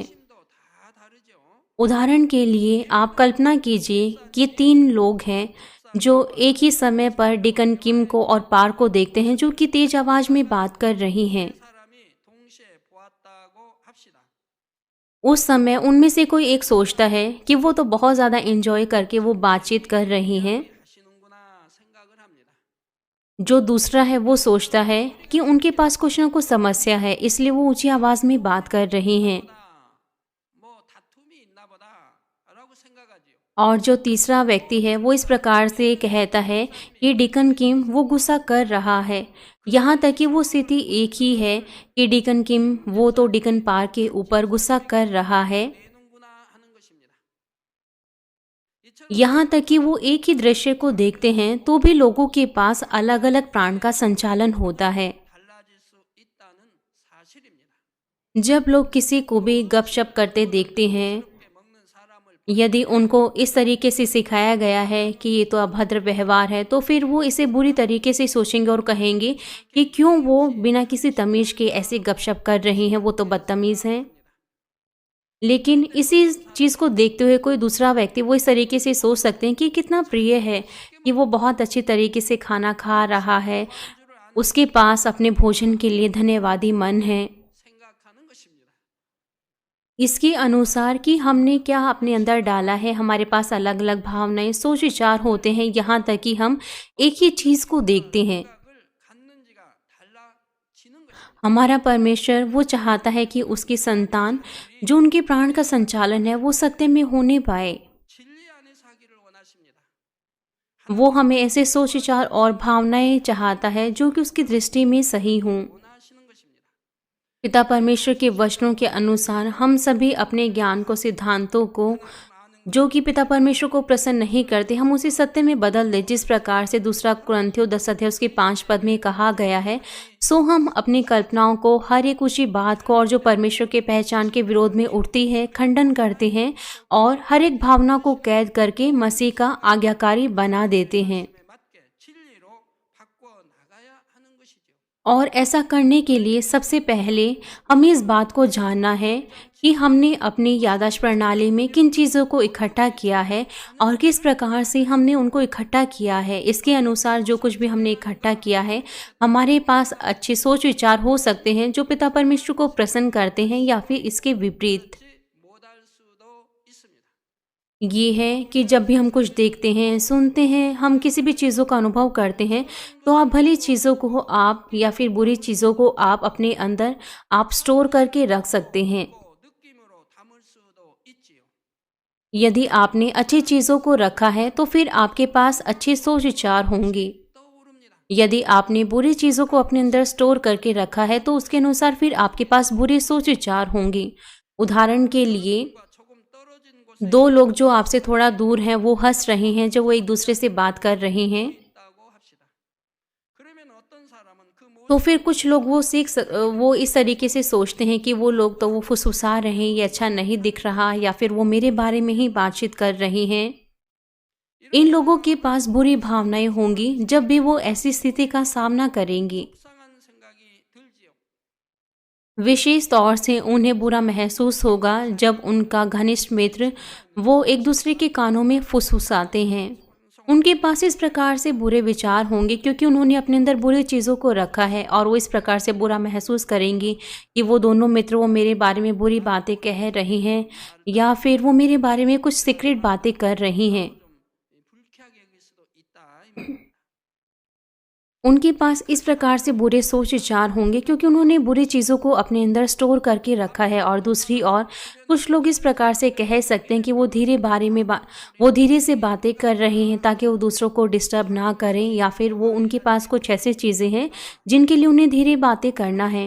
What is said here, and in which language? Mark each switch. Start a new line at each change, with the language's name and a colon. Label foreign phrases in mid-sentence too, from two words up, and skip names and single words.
Korean: 심도 다 다르죠.
Hindi: उदाहरण के लिए आप कल्पना कीजिए कि 3 लोग हैं जो एक ही समय पर डिकन किम को और पार को देखते हैं, जो कि तेज आवाज़ में बात कर रही हैं।
Korean: 사람이 동시에 보았다고 합시다.
Hindi: उस समय उनमें से कोई एक सोचता है कि वो तो बहुत ज़्यादा एंजॉय करके वो बातचीत कर रही हैं।
Korean: 하시는구나 생각을 합니다.
Hindi: जो दूसरा है वो सोचता है कि उनके पास कुछ ना कुछ समस्या है, इसलिए वो ऊंची आवाज़ में बात कर रही हैं।
Korean: 뭐 다툼이 있나 보다라고 생각하지요.
Hindi: और जो तीसरा व्यक्ति है वो इस प्रकार से कहता है कि डिकन किम वो गुस्सा कर रहा है। यहाँ तक कि वो स्थिति एक ही है कि डिकन किम वो तो डिकन पार के ऊपर गुस्सा कर रहा है।
Korean: 내는구나 하는 것입니다.
Hindi: यहाँ तक कि वो एक ही दृश्य को देखते हैं तो भी लोगों के पास अलग अलग प्राण का संचालन होता है।
Korean: 달라질 수 있다는 사실입니다.
Hindi: जब लोग किसी को भी गपशप करते देखते हैं,
Korean: 함께 먹는 사람을
Hindi: यदि उनको इस तरीके से सिखाया गया है कि ये तो अभद्र व्यवहार है, तो फिर वो इसे बुरी तरीके से सोचेंगे और कहेंगे कि क्यों वो बिना किसी तमीज़ के ऐसे गपशप कर रही हैं, वो तो बदतमीज़ हैं। लेकिन इसी चीज़ को देखते हुए कोई दूसरा व्यक्ति वो इस तरीके से सोच सकते हैं कि कितना प्रिय है कि वो बहुत अच्छी तरीके से खाना खा रहा है, उसके पास अपने भोजन के लिए धन्यवादी मन है।
Korean: 생각하는 것입니다.
Hindi: इसके अनुसार कि हमने क्या अपने अंदर डाला है, हमारे पास अलग अलग भावनाएं, सोच विचार होते हैं, यहाँ तक कि हम एक ही चीज़ को देखते हैं।
Korean: 생각을 갖는지가 달라지는 것입니다.
Hindi: हमारा परमेश्वर वो चाहता है कि उसकी संतान जो उनके प्राण का संचालन है वो सत्य में होने पाए।
Korean: 진리 안에 사기를 원하십니다.
Hindi: वो हमें ऐसे सोच विचार और भावनाएं चाहता है जो कि उसकी दृष्टि में सही हों।
Korean: 원하시는 것입니다.
Hindi: पिता परमेश्वर के वचनों के अनुसार हम सभी अपने ज्ञान को, सिद्धांतों को, जो कि पिता परमेश्वर को प्रसन्न नहीं करते, हम उसी सत्य में बदल दें जिस प्रकार से दूसरा कुरिन्थियों 10 अध्याय उसके 5 पद में कहा गया है। सो हम अपनी कल्पनाओं को, हर एक ऊंची बात को और जो परमेश्वर के पहचान के विरोध में उठती है, खंडन करते हैं और हर एक भावना को कैद करके मसीह का आज्ञाकारी बना देते हैं।
Korean: 맞게 진리로 바꿔 나가야 하는 것이죠.
Hindi: और ऐसा करने के लिए सबसे पहले हमें इस बात को जानना है कि हमने अपनी याददाश्त प्रणाली में किन चीज़ों को इकट्ठा किया है और किस प्रकार से हमने उनको इकट्ठा किया है। इसके अनुसार जो कुछ भी हमने इकट्ठा किया है, हमारे पास अच्छे सोच विचार हो सकते हैं जो पिता परमेश्वर को प्रसन्न करते हैं, या फिर इसके विपरीत
Korean: 못할 수도 있습니다.
Hindi: ये है कि जब भी हम कुछ देखते हैं, सुनते हैं, हम किसी भी चीज़ों का अनुभव करते हैं, तो आप भली चीज़ों को आप या फिर बुरी चीज़ों को आप अपने अंदर आप स्टोर करके रख सकते हैं।
Korean: 느낌으로 담을 수도 있지요.
Hindi: यदि आपने अच्छी चीज़ों को रखा है तो फिर आपके पास अच्छे सोच विचार होंगे।
Korean: 떠오릅니다.
Hindi: यदि आपने बुरी चीज़ों को अपने अंदर स्टोर करके रखा है तो उसके अनुसार फिर आपके पास बुरे सोच विचार होंगे। उदाहरण के लिए,
Korean: 조금 떨어진 곳에
Hindi: दो लोग जो आपसे थोड़ा दूर हैं वो हंस रहे हैं, जो वो एक दूसरे से बात कर रहे हैं,
Korean: 있다고 합시다. 그러면 어떤 사람은 그
Hindi: तो फिर कुछ लोग वो इस तरीके से सोचते हैं कि वो लोग तो वो फुसफुसा रहे हैं, ये अच्छा नहीं दिख रहा, या फिर वो मेरे बारे में ही बातचीत कर रहे हैं। इन लोगों के पास बुरी भावनाएं होंगी जब भी वो ऐसी स्थिति का सामना करेंगे।
Korean: 속상한 생각이 들지요.
Hindi: विशेष तौर से उन्हें बुरा महसूस होगा जब उनका घनिष्ठ मित्र वो एक दूसरे के कानों में फुसफुसाते हैं। उनके पास इस प्रकार से बुरे विचार होंगे क्योंकि उन्होंने अपने अंदर बुरी चीज़ों को रखा है, और वो इस प्रकार से बुरा महसूस करेंगे कि वो दोनों मित्र वो मेरे बारे में बुरी बातें कह रहे हैं, या फिर वो मेरे बारे में कुछ सीक्रेट बातें कर रही हैं।
Korean: 불쾌하게 여길 수도 있다. 이 말입니다.
Hindi: उनके पास इस प्रकार से बुरे सोच विचार होंगे क्योंकि उन्होंने बुरी चीज़ों को अपने अंदर स्टोर करके रखा है। और दूसरी ओर कुछ लोग इस प्रकार से कह सकते हैं कि वो धीरे से बातें कर रहे हैं ताकि वो दूसरों को डिस्टर्ब ना करें, या फिर वो उनके पास कुछ ऐसी चीज़ें हैं जिनके लिए उन्हें धीरे बातें करना है।